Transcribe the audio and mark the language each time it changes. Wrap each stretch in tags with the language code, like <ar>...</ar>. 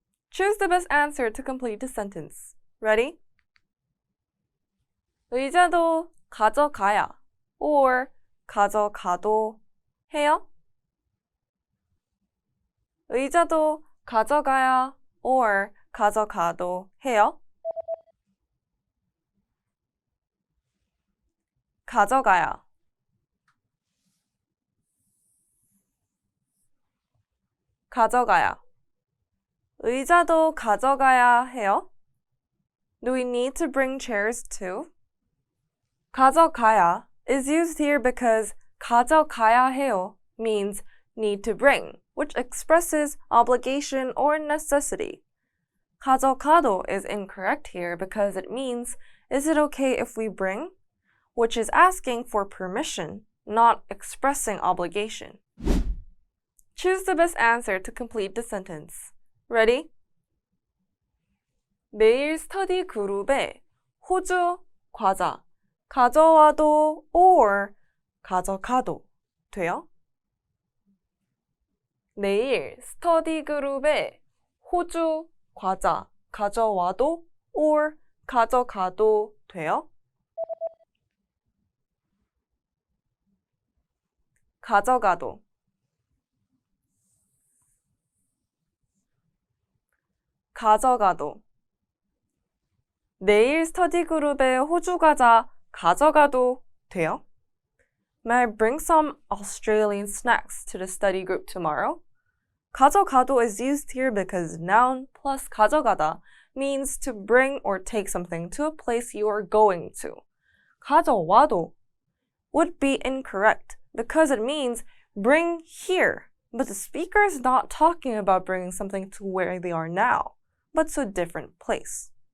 <en>Choose the best answer to complete the sentence. Ready?</en> <ko>의자도 가져가야 or 가져가도 해요? 의자도 가져가야 or 가져가도 해요? 가져가야 가져가야 의자도 가져가야 해요?</ko> <en>Do we need to bring chairs too? 가져가야 is used here because 가져가야 해요 means need to bring, which expresses obligation or necessity. 가져가도 is incorrect here because it means is it okay if we bring? Which is asking for permission, not expressing obligation. Choose the best answer to complete the sentence. Ready?</en> <ko>내일 스터디 그룹에 호주 과자 가져와도 or 가져가도 돼요? 내일 스터디 그룹에 호주 과자 가져와도 or 가져가도 돼요? 가져가도 가져가도 내일 스터디 그룹에 호주 과자 가져가도 돼요?</ko> <en>May I bring some Australian snacks to the study group tomorrow? 가져가도 is used here because noun plus 가져가다 means to bring or take something to a place you are going to. 가져와도 would be incorrect because it means bring here, but the speaker is not talking about bringing something to where they are now, but to a different place.</en>